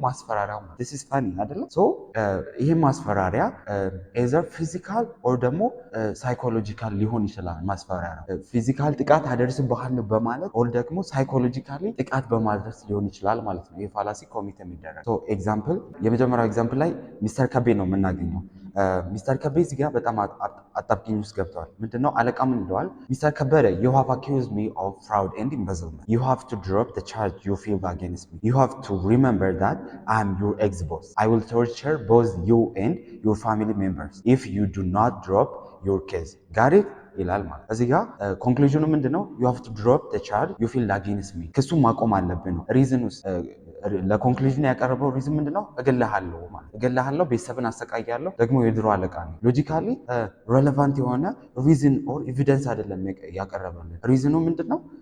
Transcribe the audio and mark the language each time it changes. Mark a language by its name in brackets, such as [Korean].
[Amharic] ማስፈራሪያው ነው። [English] this is funny [Amharic] አይደለ? ሶ ይሄ ማስፈራሪያ either ፊዚካል ኦር ደግሞ ሳይኮሎጂካል ሊሆን ይችላል። ማስፈራሪያ ፊዚካል ጥቃት አደርስብሃለሁ በማለት ኦር ደግሞ ሳይኮሎጂካሊ ጥቃት በማድረስ ሊሆን ይችላል ማለት ነው ይህ ፋላሲ ኮሚት የሚደረግ። ኤግዛምፕል የመጀመሪያው ኤግዛምፕል ላይ ሚስተር ከቤ ነው የምናገኘው። ሚስተር ከቤ እዚህ ጋር በጣም አጣብቂኝ ውስጥ ገብተዋል። ምንድነው አለቃ ምን ይለዋል? [English] ሚስተር ከበደ you have accused me of fraud and embezzlement. You have to drop the charge you feel against me. You have to remember that I am your ex-boss. I will torture both you and your family members if you do not drop your case. Got it? [Amharic] ይላል ማለት እዚህ ጋር ኮንክሉዥኑ ምንድነው? [English] you have to drop the charge you feel against me [Amharic] ክሱን ማቆም አለብን ነው ሪዝን ውስጥ ለኮንክሉዥን ያቀረበው ሪዝን ምንድነው? እገልሃለሁ ማለት እገልሃለሁ፣ ቤተሰብን አሰቃያለሁ፣ ደግሞ የድሮ አለቃ ነው። ሎጂካሊ ሬሌቫንት የሆነ ሪዝን ኦር ኤቪደንስ አይደለም ያቀረበልን። ሪዝኑ ምንድነው?